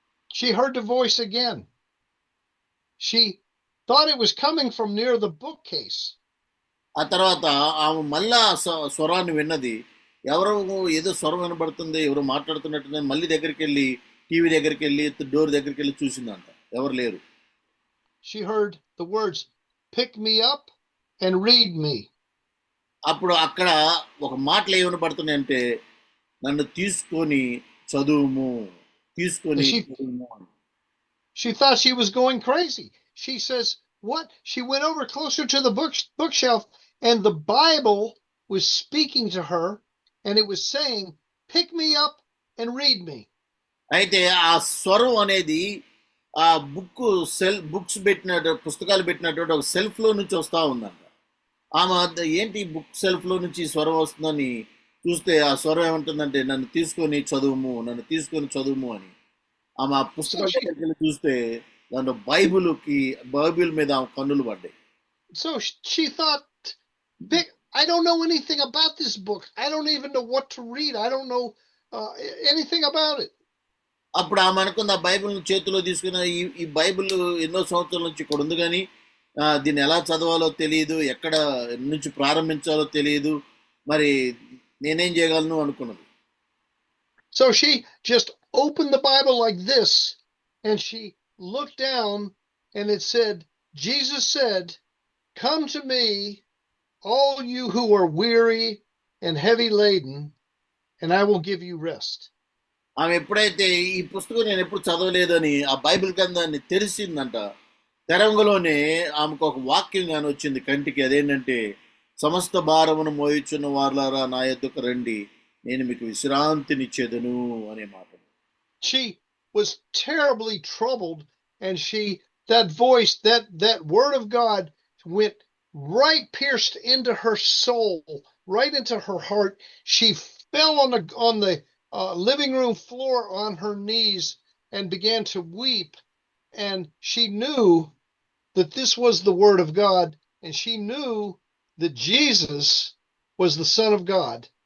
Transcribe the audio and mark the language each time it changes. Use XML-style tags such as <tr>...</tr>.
<en>She heard the voice again. She thought it was coming from near the bookcase.</en> <te>ఆ తర్వాత ఆమె మళ్ళా స్వరాన్ని విన్నది. ఎవరో ఏదో స్వరం వినబడుతుంది, ఎవరో మాట్లాడుతున్నట్టు మళ్ళీ దగ్గరికి వెళ్ళి టీవీ దగ్గరికి వెళ్ళి డోర్ దగ్గరికి వెళ్ళి చూసిందంట, ఎవరు లేరు.</te> <en>She heard the words, pick me up and read me.</en> <te>అప్పుడు అక్కడ ఒక మాటలు ఏమి వినబడుతున్నాయంటే, నన్ను తీసుకొని చదువుము, తీసుకొని చదువుము అని.</te> <en>She thought she was going crazy. She says, what? She went over closer to the bookshelf, and the Bible was speaking to her, and it was saying, pick me up and read me.</en> <te>అయితే ఆ స్వరం అనేది ఆ books పెట్టినట్టు, పుస్తకాలు పెట్టినటువంటి ఒక self లో నుంచి వస్తా ఉందంట. ఆమె ఏంటి బుక్ సెల్ఫ్ లో నుంచి స్వరం వస్తుందని చూస్తే ఆ స్వరం ఏమంటుందంటే, నన్ను తీసుకొని చదువుము, నన్ను తీసుకొని చదువుము అని. ఆమె ఆ పుస్తకాల దగ్గరికి వెళ్ళి చూస్తే దాంట్లో బైబిల్ మీద ఆమె కన్నులు పడ్డాయి.</te> <en>So she thought, I don't know anything about this book. I don't even know what to read. I don't know anything about it.</en> <te>అప్పుడు ఆమె అనుకుంది, ఆ బైబిల్ చేతిలో తీసుకున్న ఈ బైబిల్ ఎన్నో సంవత్సరాల నుంచి ఇక్కడ ఉంది, కానీ దీన్ని ఎలా చదవాలో తెలియదు, ఎక్కడ నుంచి ప్రారంభించాలో తెలియదు, మరి నేనేం చేయగలను అనుకున్నది.</te> <en>So she just opened the Bible like this, and she looked down, and it said, Jesus said, come to me, all you who are weary and heavy laden, and I will give you rest.</en> <te>ఆమె ఎప్పుడైతే ఈ పుస్తకం నేను ఎప్పుడు చదవలేదని ఆ Bible గ్రంథాన్ని తెరిచిందంట, తెరంగలోనే ఆమెకు ఒక వాక్యం గాని వచ్చింది కంటికి. అదేంటంటే, సమస్త భారమును మోయిచున్న వారులారా నా యొద్దకు రండి, నేను మీకు విశ్రాంతినిచ్చేదను అనే మాట.</te> <en>She was terribly troubled, and that voice, that word of God went right pierced into her soul, right into her heart. She fell on the living room floor on her knees and began to weep, and she knew that this was the word of God, and she knew that Jesus was the Son of God.</en>